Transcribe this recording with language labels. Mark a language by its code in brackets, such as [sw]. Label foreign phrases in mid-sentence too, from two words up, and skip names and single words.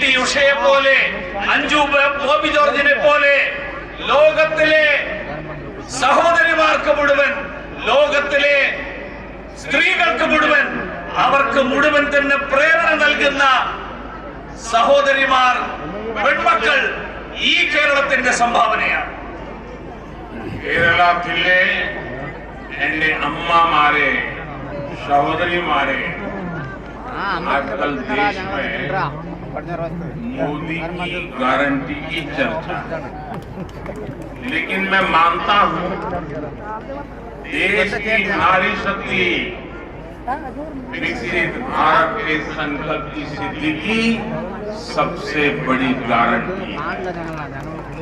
[ml] ഉഷയെ പോലെ, അഞ്ജു ബോബി ജോർജിനെ പോലെ ലോകത്തിലെ സഹോദരിമാർക്ക് മുഴുവൻ, ലോകത്തിലെ സ്ത്രീകൾക്ക് മുഴുവൻ, അവർക്ക് മുഴുവൻ തന്നെ പ്രേരണ നൽകുന്ന സഹോദരിമാർ, പെൺമക്കൾ ഈ കേരളത്തിന്റെ സംഭാവനയാണ്. കേരളത്തിലെ എന്റെ അമ്മമാരെ, സഹോദരിമാരെ, [hi] आजकल देश में मोदी की गारंटी की चर्चा, लेकिन मैं मानता हूं देश की नारी शक्ति विकसित भारत के संकल्प की सिद्धि की सबसे बड़ी गारंटी है।